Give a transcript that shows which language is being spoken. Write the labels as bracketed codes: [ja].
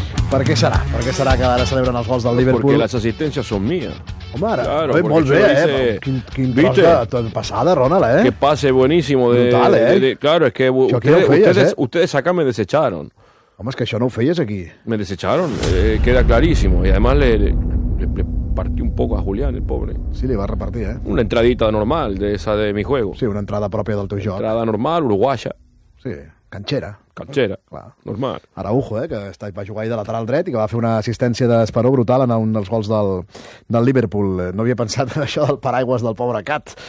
[ca] Per què serà? Per què serà que ara celebren els gols del Liverpool? Perquè les assistències són mies. Home, ara, claro, bé, molt bé, eh? Quin tros de passada, Ronald, eh? [es] Que passe buenísimo. [ca] Brutal, eh? [es] Claro, es que ustedes, [ca] no feies, [es] ustedes, eh? Ustedes acá me desecharon. [ca] Home, és que això no ho feies aquí. [es] Me desecharon, queda claríssimo. Y además le partí un poco a Julián, el pobre. [ca] Sí, li va repartir, eh? [es] Una entradita normal, de esa de mi juego. [ca] Sí, una entrada pròpia del teu joc. [es] Entrada normal, uruguaya. Sí, canchera. [ca] Canchera, clar. Normal. Araujo, que va jugar ahir de lateral dret i que va fer una assistència d'esperó brutal en un dels gols del Liverpool. No havia pensat en això del paraigües del pobre Cat.